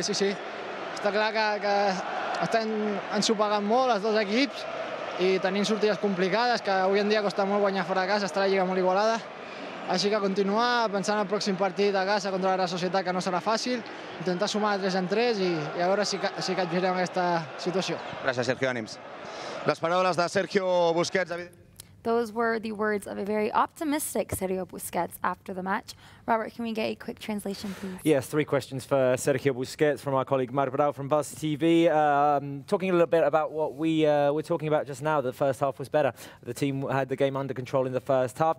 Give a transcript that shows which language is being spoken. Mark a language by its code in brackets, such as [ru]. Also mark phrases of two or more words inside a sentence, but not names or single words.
[ca] Està clar que estan ensopegant molt els dos equips i tenim sortides complicades, que avui en dia costa molt guanyar fora de casa, està la lliga molt igualada. Així que continuar pensant en el pròxim partit a casa contra la Real Societat, que no serà fàcil, intentar sumar de 3 en 3 i a veure si capgirem aquesta situació. Gràcies, Sergio, ànims. Les paraules de Sergio Busquets. [en] Those were the words of a very optimistic Sergio Busquets after the match. Robert, can we get a quick translation, please? Yes, 3 questions for Sergio Busquets from our colleague Mar from Barça TV. Talking a little bit about what we were talking about just now. The first half was better. The team had the game under control in the first half.